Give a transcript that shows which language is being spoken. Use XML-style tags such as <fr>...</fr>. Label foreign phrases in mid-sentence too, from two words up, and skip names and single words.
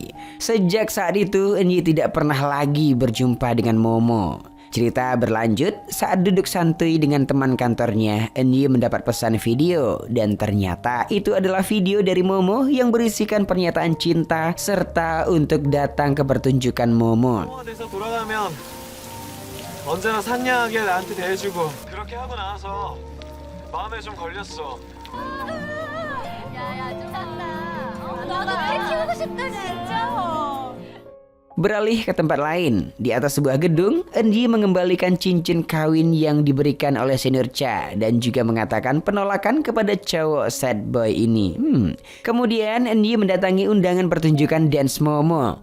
<id>Sejak saat itu Eunji tidak pernah lagi berjumpa dengan Momo. Cerita berlanjut saat duduk santuy dengan teman kantornya, Eunji mendapat pesan video dan ternyata itu adalah video dari Momo yang berisikan pernyataan cinta serta untuk datang ke pertunjukan Momo.</id> <ko>돼서 돌아가면 언제나 상냥하게 나한테 대해주고 그렇게 하고 나와서 마음에 좀 걸렸어. 야야 좀 싼다. 나도 애 키우고 싶다 진짜.</ko> <id>Beralih ke tempat lain, di atas sebuah gedung, Eunji mengembalikan cincin kawin yang diberikan oleh senior Cha dan juga mengatakan penolakan kepada cowok</id> <en>sad boy</en> <id>ini. Kemudian Eunji mendatangi undangan pertunjukan dance Momo.</id>